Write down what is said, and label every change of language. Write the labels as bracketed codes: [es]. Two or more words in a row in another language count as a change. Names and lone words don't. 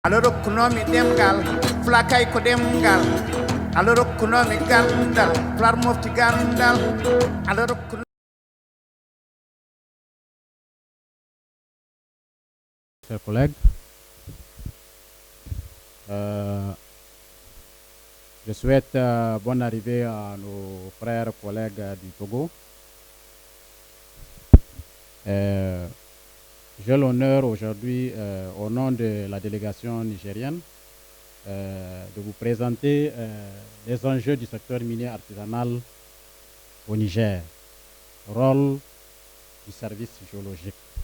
[fr] aloro kunomi demgal flakay ko demgal aloro kunomi gandal flar mofti gandal aloro Chers collègues, euh, je souhaite bonne arrivée à nos frères collègues du Togo. J'ai l'honneur aujourd'hui, au nom de la délégation nigérienne, de vous présenter les enjeux du secteur minier artisanal au Niger, rôle du service géologique.